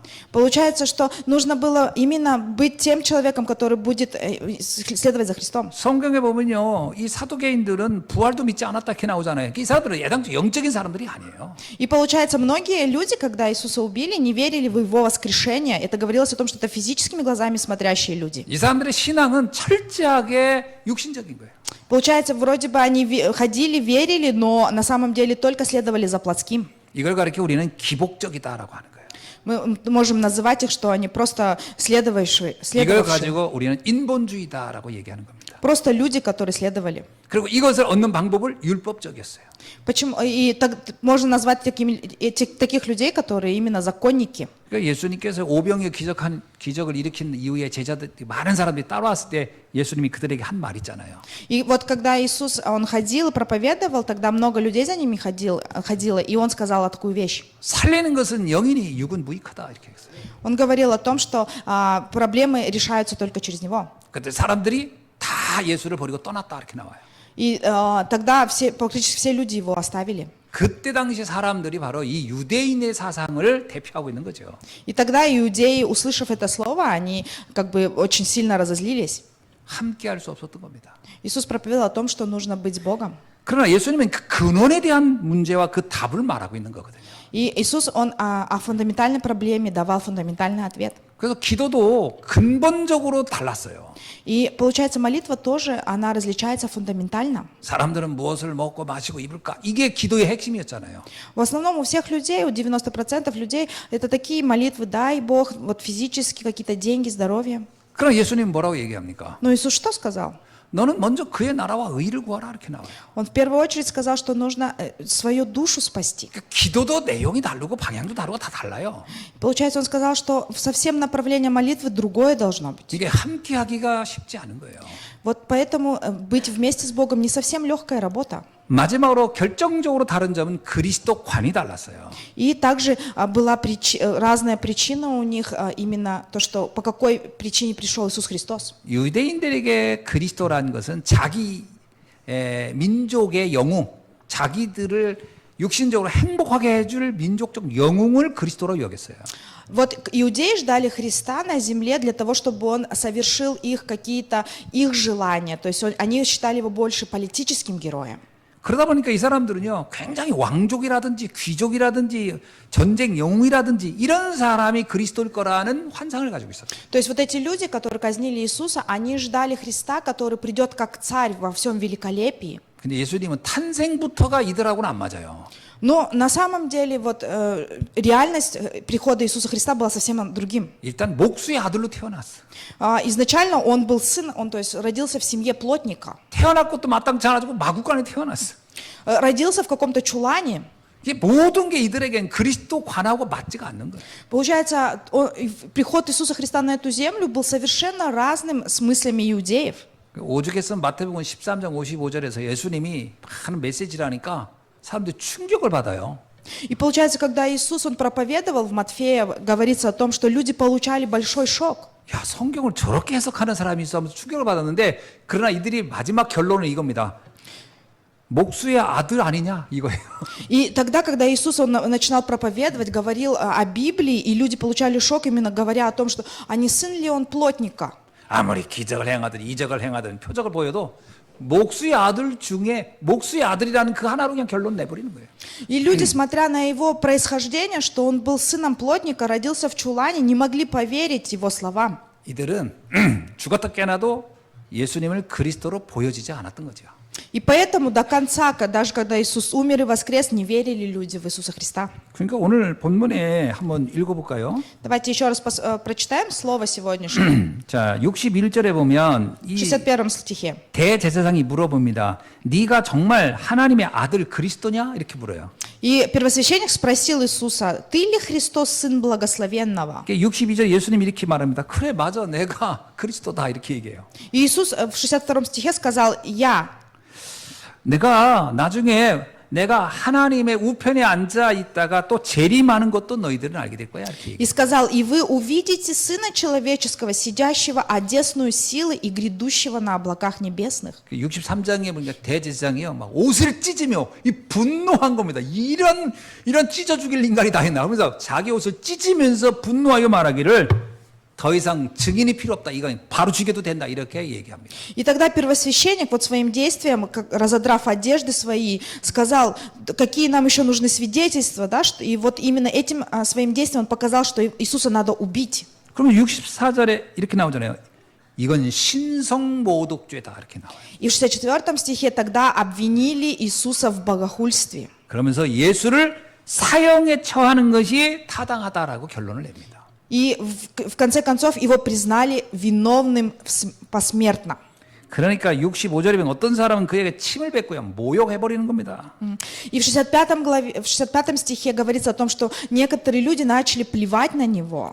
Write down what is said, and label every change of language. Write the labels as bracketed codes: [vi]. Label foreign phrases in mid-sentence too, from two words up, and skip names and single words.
[ru] Получается, что нужно было именно быть тем человеком, который будет следовать за Христом. [ko] 성경에 보면요, 이 사두개인들은 부활도 믿지 않았다 이렇게 나오잖아요. 이 사람들은 예당적 영적인 사람들이 아니에요. [ru] И получается, многие люди, когда Иисуса убили, не верили в Его воскрешение. Это говорилось о том, что это физическими глазами смотрящие люди. [ko] 이 사람들의 신앙은 철저하게 육신적인 거예요. [ru] Получается, вроде бы они ходили, верили, но на самом деле только следовали за плотским. [ko] 이걸 가리켜 우리는 기복적이다라고 하는 거예요. [ru] Мы можем называть их, что они просто следовавшие. [ko] 이걸 가지고 우리는 인본주의다라고 얘기하는 겁니다. [ru] Просто люди, которые следовали. [ko] 그리고 이것을 얻는 방법을 율법적이었어요. [ru] Почему? И так, можно назвать таких людей, которые именно законники. [ko] 그러니까 예수님께서 오병이어 기적을 일으킨 이후에 제자들 많은 사람들이 따라왔을 때 예수님이 그들에게 한 말 있잖아요. [ru] И вот когда Иисус, Он ходил и проповедовал, тогда много людей за ними ходило, и Он сказал такую вещь. [ko] 살리는 것은 영이니 육은 무익하다 이렇게 했어요. [ru] Он говорил о том, что проблемы решаются только через Него. [ko] 그때 사람들이 다 예수를 버리고 떠났다 이렇게 나와요. [ru] И тогда практически все люди Его оставили. [ko] 그때 당시 사람들이 바로 이 유대인의 사상을 대표하고 있는 거죠. [ru] И тогда иудеи, услышав это слово, они как бы очень сильно разозлились. [ko] 함께 할 수 없었던 겁니다. [ru] Иисус проповедовал о том, что нужно быть с Богом. [ko] 그러나 예수님은 그 근원에 대한 문제와 그 답을 말하고 있는 거거든요. [ru] И Иисус, Он о фундаментальной проблеме давал фундаментальный ответ. [ko] 그래서 기도도 근본적으로 달랐어요. [ru] И получается, молитва тоже, она различается фундаментально. [ko] 사람들은 무엇을 먹고 마시고 입을까? 이게 기도의 핵심이었잖아요. [ru] В основном у всех людей, у 90% людей, это такие молитвы, дай Бог, вот физически какие-то деньги, здоровье. [ko] 그럼 예수님 뭐라고 얘기합니까? [ru] Но Иисус что сказал? [ko] 너는 먼저 그의 나라와 의를 구하라 이렇게 나와요. [ru] Он в первую очередь сказал, что нужно свою душу спасти. [ko] 그러니까 기도도 내용이 다르고 방향도 다르고 다 달라요. [ru] Получается, он сказал, что совсем направление молитвы другое должно быть. [ko] 이게 함께하기가 쉽지 않은 거예요. [ru] Вот поэтому быть вместе с Богом не совсем легкая работа. [ko] 마지막으로 결정적으로 다른 점은 그리스도관이 달랐어요. [ru] И также была разная причина у них, именно то, что по какой причине пришел Иисус Христос. [ko] 유대인들에게 그리스도라는 것은 자기 민족의 영웅, 자기들을 육신적으로 행복하게 해줄 민족적 영웅을 그리스도로 여겼어요. [ru] Вот иудеи ждали Христа на земле для того, чтобы Он совершил их какие-то их желания. То есть они считали его больше политическим героем. [ko] 그러다 보니까 이 사람들은요, 굉장히 왕족이라든지 귀족이라든지 전쟁 영웅이라든지 이런 사람이 그리스도일 거라는 환상을 가지고 있었어요. [ru] То есть вот эти люди, которые казнили Иисуса, они ждали Христа, который придет как царь во всем великолепии. [ko] 근데 예수님은 탄생부터가 이들하고는 안 맞아요. [ru] Но на самом деле вот реальность прихода Иисуса Христа была совсем другим. [ko] 일단 목수의 아들로 태어났어. [ru] Изначально он был сын, он то есть родился в семье плотника. [ko] 태어날 것도 마땅치 않아지고 마구간에 태어났어. [ru] Родился в каком-то чулане. [ko] 이게 모든 게 이들에겐 그리스도관하고 맞지가 않는 거예요. [ru] Получается, приход Иисуса Христа на эту землю был совершенно разным с мыслями иудеев. [ko] 오죽했으 마태복음 13장 55절에서 예수님이 하는 메시지를 하니까 사람들이 충격을 받아요. [ru] И получается, когда Иисус, Он проповедовал в Матфея, говорится о том, что люди получали большой шок. [ko] 야, 성경을 저렇게 해석하는 사람이 있어 하면서 충격을 받았는데, 그러나 이들이 마지막 결론은 이겁니다. 목수의 아들 아니냐 이거예요. [ru] И тогда, когда Иисус он начинал проповедовать, говорил о Библии, и люди получали шок, именно говоря о том, что а не сын ли он плотника? [ko] 아무리 기적을 행하든 이적을 행하든 표적을 보여도 목수의 아들 중에 목수의 아들이라는 그 하나로 그냥 결론 내버리는 거예요. [ru] И люди, смотря на его происхождение, что он был сыном плотника, родился в чулане, не могли поверить его словам. [ko] 이들은 죽었다 깨나도 예수님을 그리스도로 보여지지 않았던 거죠. [ru] И поэтому до конца, даже когда Иисус умер и воскрес, не верили люди в Иисуса Христа. [ko] 그러니까 오늘 본문에 한번 읽어볼까요? [ru] Давайте еще раз прочитаем слово сегодняшнее. [ko] 자, 61절에 보면 [ru] В [ko] 이 [ru] 61 стихе. [ko] 대제사장이 물어봅니다. 네가 정말 하나님의 아들 그리스도냐? 이렇게 물어요. [ru] И первосвященник спросил Иисуса, ты ли Христос, сын благословенного? [ko] 62절 예수님이 이렇게 말합니다. 그래, 맞아. 내가 그리스도다. 이렇게 얘기해요. [ru] И Иисус в 62 стихе сказал, я. [ko] 내가 나중에 내가 하나님의 우편에 앉아 있다가 또 재림하는 것도 너희들은 알게 될 거야. 이렇게 [ru] И сказал, и вы увидите Сына Человеческого, сидящего одесную силы и грядущего на облаках небесных. [ko] 63장에 보니까 대제사장이요, 막 옷을 찢으며 이 분노한 겁니다. 이런 찢어 죽일 인간이 다 했나? 그러면서 자기 옷을 찢으면서 분노하여 말하기를 더 이상 증인이 필요 없다. 이건 바로 죽여도 된다. 이렇게 얘기합니다. [ru] И тогда первосвященник вот своим действием, разодрав одежды свои, сказал, какие нам еще нужны свидетельства, да? И вот именно этим своим действием он показал, что Иисуса надо убить. [ko] 그럼 64절에 이렇게 나오잖아요. 이건 신성모독죄다. 이렇게 나와요. [ru] И в 64 стихе тогда обвинили Иисуса в богохульстве. [ko] 그러면서 예수를 사형에 처하는 것이 타당하다라고 결론을 냅니다. [ru] И в конце концов его признали виновным посмертно. [ko] 그러니까 65절에 보면 어떤 사람은 그에게 침을 뱉고요, 모욕해버리는 겁니다. [ru] И в 65 стихе говорится о том, что некоторые люди начали плевать на него